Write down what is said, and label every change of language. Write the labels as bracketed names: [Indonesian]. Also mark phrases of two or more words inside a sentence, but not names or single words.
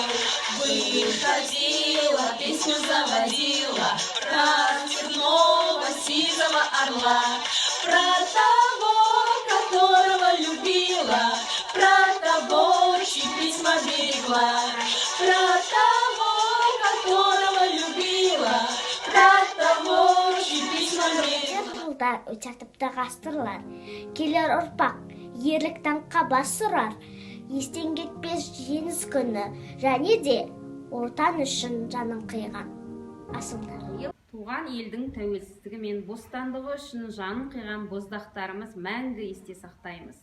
[Russian] Выходила, песню заводила про цветного сизого орла, про того, которого любила, про того, чьи письма берегла, про того, которого любила, про того, чьи письма берегла. [Kazakh] Жылдар өтіп ғасырлар, келер ұрпақ ерліктің қабас ұрар, естен кетпес жеңіс күні, және де отан үшін жанын қиған асылдар. Туған елдің тәуелсіздігі мен бостандығы үшін жанын қиған боздақтарымыз мәңгі есте сақтаймыз.